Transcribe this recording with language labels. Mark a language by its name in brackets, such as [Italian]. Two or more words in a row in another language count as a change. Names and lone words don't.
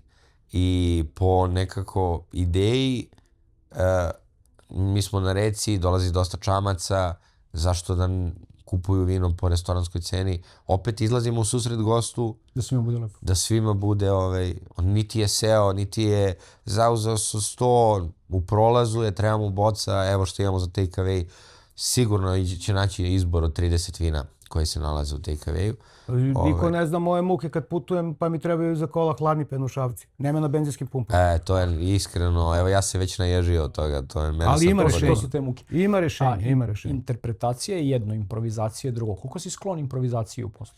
[Serbian] I po nekako ideji mi smo na reci, dolazi dosta čamaca, zašto da kupuju vino po restoranskoj ceni. Opet izlazimo u susret gostu. Da svima bude lepo. Da svima bude, on niti je seo, niti je zauzeo sto, u prolazu je, trebamo boca, evo što imamo za [English] take away. [Serbian] Sigurno će naći izbor od 30 vina koji se nalaze u [English] take away- [Serbian] u. Niko ne zna moje muke kad putujem pa mi trebaju za kola hladni penušavci. Nema na benzinskim pumpama. To je iskreno, evo ja se već naježio od toga. Ali ima rešenje. To su te muke. Ima rešenje. Interpretacija je jedno, improvizacija je drugo. Koliko si sklon improvizaciji u poslu?